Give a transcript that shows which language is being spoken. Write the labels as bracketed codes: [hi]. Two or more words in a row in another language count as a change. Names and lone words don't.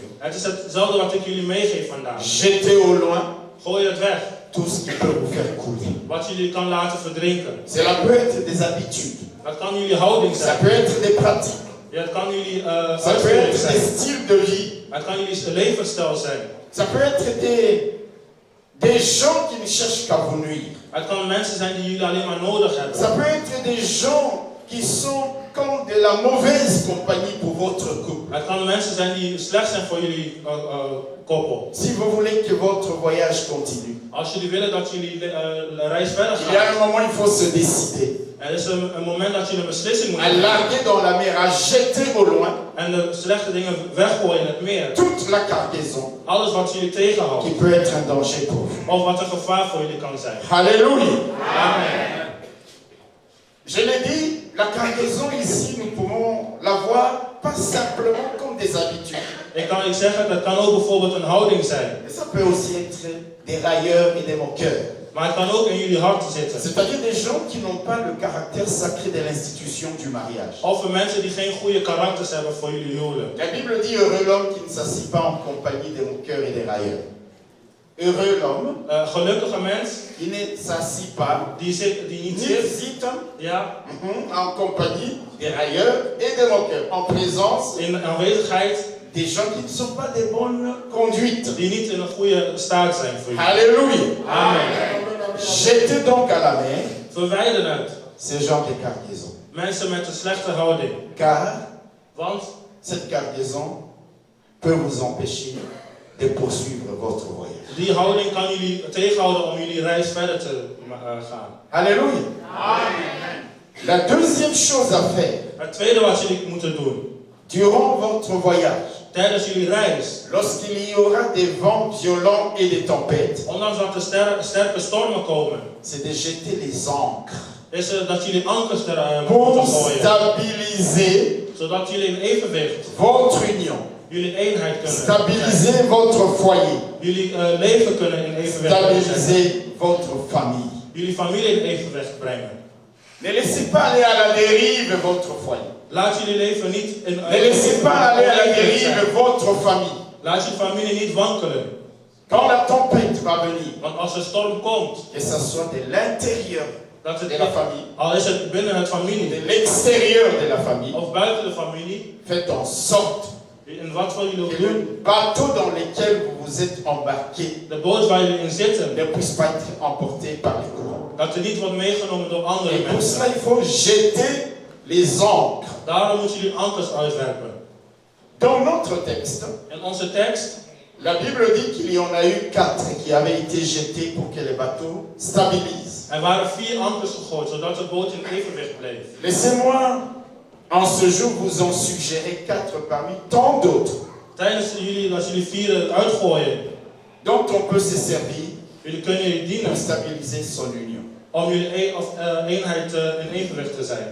[nl] Het is hetzelfde wat ik jullie meegeef vandaag. [fr] Jetez au loin [nl] Gooi het weg. [fr] tout ce qui peut vous faire couler. [nl] Wat jullie kan laten verdrinken. [fr] Cela peut être des habitudes. [nl] Dat kan jullie houding [fr] Ça [nl] zijn. [fr] peut être des pratiques. [nl] Ja, het kan jullie [fr] Ça peut [nl] uitvoering [fr] être des [nl] zijn. [fr] styles de vie. [nl] Het kan jullie levensstijl zijn. [fr] Ça peut être des gens qui ne cherchent qu'à vous nuire. [nl] Het kan mensen zijn die jullie alleen maar nodig hebben. [fr] Ça peut être des gens qui sont comme de la mauvaise compagnie pour votre couple. [nl] Het kan mensen zijn die slecht zijn voor jullie koppel. [fr] Si vous voulez que votre voyage continue, [nl] Als jullie willen dat jullie reis verder [fr] il y a [nl] gaat, [fr] un moment il faut se décider. [nl] er is een moment dat jullie een beslissing [fr] À [nl] moeten nemen. [fr] larguer dans la mer, à jeter au loin [nl] En de slechte dingen weggooien in het meer. [fr] toute la cargaison [nl] Alles wat jullie [fr] qui [nl] tegenhoudt. [fr] peut être un danger pour vous. [nl] Of wat een gevaar voor jullie kan zijn. [fr] Alléluia. Amen. Je l'ai dit, la cargaison ici, nous pouvons la voir pas simplement comme des habitudes. [nl] Ik kan iets zeggen, dat kan ook bijvoorbeeld een houding zijn. [fr] Mais ça peut aussi être des railleurs et des moqueurs. [nl] Maar het kan ook in jullie hart zitten. [fr] C'est-à-dire des gens qui n'ont pas le caractère sacré de l'institution du mariage. [nl] Of voor mensen die geen goede karakters hebben voor jullie huwelijk. [fr] La Bible dit heureux l'homme qui ne s'assit pas en compagnie des moqueurs et des railleurs. Heureux l'homme [nl] Gelukkige mens [fr] qui ne s'assit pas, [nl] die niet [fr] ni [nl] zit, zit ja, [fr] en compagnie des railleurs et des moqueurs, en présence [nl] in aanwezigheid [fr] des gens qui ne sont pas des bonnes conduites. [nl] die niet in een goede staat zijn voor jullie. [fr] Alléluia. Amen. Jetez donc à la mer [nl] Verwijder het. [fr] ce genre de cargaison. [nl] Mensen met een slechte houding. [fr] Car [nl] Want [fr] cette cargaison peut vous empêcher de poursuivre votre voyage. [nl] die houding kan jullie tegenhouden om jullie reis verder te gaan. [fr] Alléluia. La deuxième chose à faire [nl] Het tweede wat jullie moeten doen. [fr] durant votre voyage, [nl] Tijdens jullie reis. [fr] lorsqu'il y aura des vents violents et des tempêtes, [nl] Ondanks dat er sterke stormen komen. [fr] c'est de jeter les ancres [nl] Is dat jullie ankers er [fr] pour [nl] moeten gooien. [fr] stabiliser [nl] Zodat jullie in evenwicht. [fr] votre union, [nl] Jullie eenheid kunnen. [fr] stabiliser votre foyer, [nl] Jullie leven kunnen in evenwicht brengen. [fr] stabiliser votre famille. [nl] Jullie familie in evenwicht brengen. [fr] Ne laissez pas aller à la dérive votre foyer. [nl] Laat jullie leven niet in [fr] Ne laissez pas aller à la [nl] evenwicht zijn. [fr] dérive votre famille. [nl] Laat je familie niet wankelen. [fr] Quand la tempête va venir, [nl] Want als er storm komt, [fr] que ce soit de l'intérieur [nl] dat het, [fr] de la famille, [nl] al is het binnen het familie [fr] de l'extérieur de la famille, [nl] of buiten de familie, [fr] faites en sorte [nl] in wat voor jullie ook [fr] que [nl] doen, [fr] le bateau dans lequel vous vous êtes embarqué [nl] de boot waar jullie in zitten, [fr] ne puisse pas être emporté par les courants. [nl] dat er niet wordt meegenomen door andere [fr] Et pour [nl] mensen. [fr] cela, il faut jeter les ancres. [nl] Daarom moeten jullie ankers uitwerpen. [fr] Dans notre texte, [nl] In onze tekst, [fr] la Bible dit qu'il y en a eu 4 qui avaient été jetés pour que les bateaux stabilisent. [nl] er waren 4 ankers gegooid, zodat de boot in evenwicht bleef. [fr] Laissez-moi en ce jour vous en suggérer 4 parmi tant d'autres [nl] Tijdens als jullie 4 uitgooien, [fr] dont on peut se servir [nl] jullie kunnen jullie [fr] pour [nl] dienen [fr] stabiliser son union. om jullie eenheid in evenwicht te zijn.